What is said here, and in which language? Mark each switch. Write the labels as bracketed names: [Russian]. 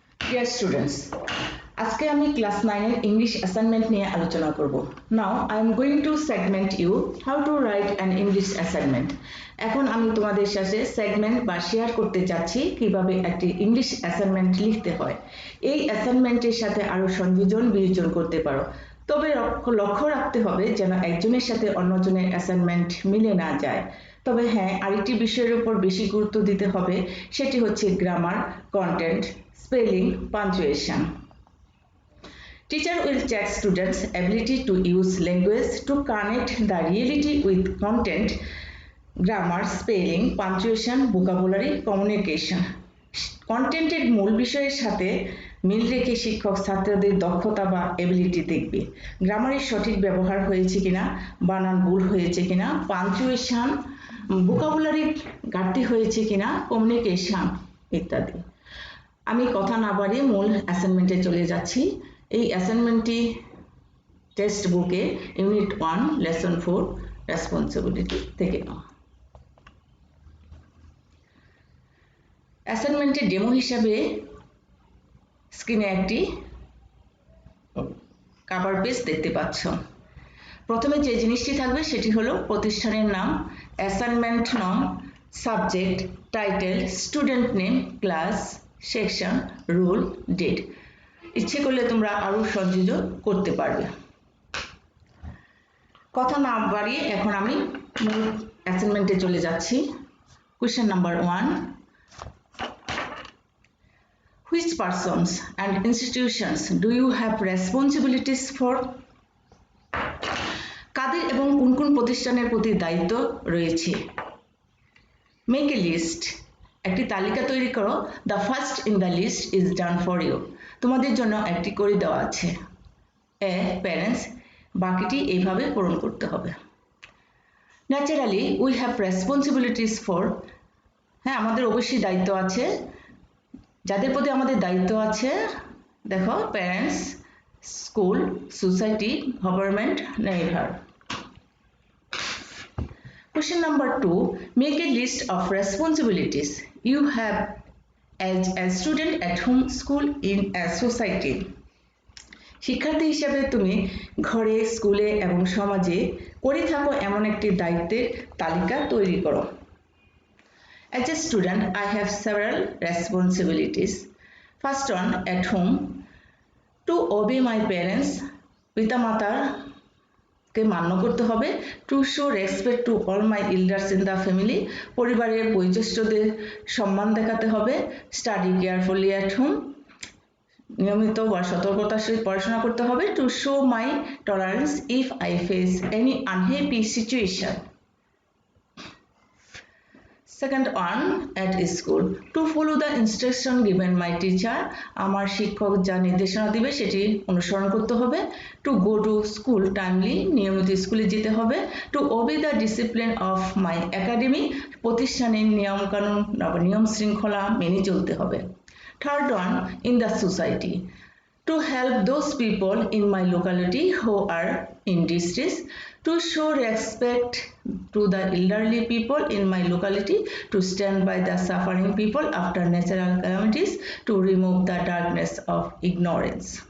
[English] Dear students, [Bangla] আজকে আমি class 9 এর ইংলিশ অ্যাসাইনমেন্ট নিয়ে আলোচনা করব। [English] Now I am going to segment you how to write an English assignment. [Bangla] এখন আমি তোমাদের সাথে সেগমেন্ট বা শেয়ার করতে যাচ্ছি কিভাবে একটি ইংলিশ অ্যাসাইনমেন্ট লিখতে হয়। এই অ্যাসাইনমেন্টের সাথে আরো সংযোজন বিয়োজন করতে পারো। তবে লক্ষ্য রাখতে হবে যেন একজনের সাথে অন্যজনের অ্যাসাইনমেন্ট মিলে না যায়। তবে হ্যাঁ, আরেকটি বিষয়ের উপর বেশি গুরুত্ব দিতে হবে, সেটি হচ্ছে grammar, content, spelling, punctuation. [English] Teacher will check students' ability to use language to connect the reality with content, grammar, spelling, punctuation, vocabulary, communication. [Bangla] কন্টেন্টের মূল বিষয়ের সাথে মিল রেখে শিক্ষক ছাত্রদের দক্ষতা বা এবিলিটি দেখবে। গ্রামারের সঠিক ব্যবহার হয়েছে কিনা, বানান ভুল হয়েছে কিনা, পাঞ্চুয়েশন, ভোকাবুলারির ঘাটতি হয়েছে কিনা, কমিউনিকেশন ইত্যাদি। আমি কথা না বাড়িয়ে মূল অ্যাসাইনমেন্টে চলে যাচ্ছি। এই অ্যাসাইনমেন্টটি টেক্সট বুকে ইউনিট 1 লেসন 4 রেসপন্সিবিলিটি থেকে নেওয়া। অ্যাসাইনমেন্টের ডেমো হিসাবে স্ক্রিনে একটি কভার পেজ দেখতে পাচ্ছ। প্রথমে যে জিনিসটি থাকবে সেটি হলো প্রতিষ্ঠানের নাম, অ্যাসাইনমেন্ট নাম, subject, title, student name, class, section, rule, date. ইচ্ছে করলে তোমরা আরো সংযোজন করতে পারবে। কথা না বাড়িয়ে এখন আমি মূল অ্যাসাইনমেন্টে চলে যাচ্ছি। Question number 1, [English] which persons and institutions do you have responsibilities for? [Bangla] কাদের এবং কোন কোন প্রতিষ্ঠানের প্রতি দায়িত্ব রয়েছে? মেক এ লিস্ট, একটি তালিকা তৈরি করো। The first in the list is done for you, তোমাদের জন্য একটি করে দেওয়া আছে। এ প্যারেন্টস, বাকিটি এইভাবে পূরণ করতে হবে। Naturally we have responsibilities for, হ্যাঁ আমাদের অবশ্যই দায়িত্ব আছে। যাদের প্রতি আমাদের দায়িত্ব আছে দেখো, parents, school, society, government, neighbour. [English] Question number 2, make a list of responsibilities you have as a student at home, school, in a society. [Bangla] শিক্ষার্থী হিসেবে তুমি ঘরে, স্কুলে এবং সমাজে করে থাকো এমন একটি দায়িত্বের তালিকা তৈরি করো। [English] As a student, I have several responsibilities. First one, at home, to obey my parents, [Bangla] পিতামাতার কে মান্য করতে হবে। To show respect to all my elders in the family, পরিবারের বয়োজ্যেষ্ঠদের সম্মান দেখাতে হবে। স্টাডি কেয়ারফুলি অ্যাট হোম, নিয়মিত বা সতর্কতার সহিত পড়াশোনা করতে হবে। To show my tolerance if I face any unhappy situation. [English] Second one, at school, to follow the instruction given my teacher, [Bangla] আমার শিক্ষক যা নির্দেশনা দিবে সেটি অনুসরণ করতে হবে। [English] To go to school timely, [Bangla] নিয়মিত স্কুলে যেতে হবে। [English] To obey the discipline of my academy, [Bangla] প্রতিষ্ঠানের নিয়ম কানুন নিয়ম শৃঙ্খলা মেনে চলতে হবে। [English] Third one, in the society, to help those people in my locality who are in distress, to show respect to the elderly people in my locality, to stand by the suffering people after natural calamities, to remove the darkness of ignorance.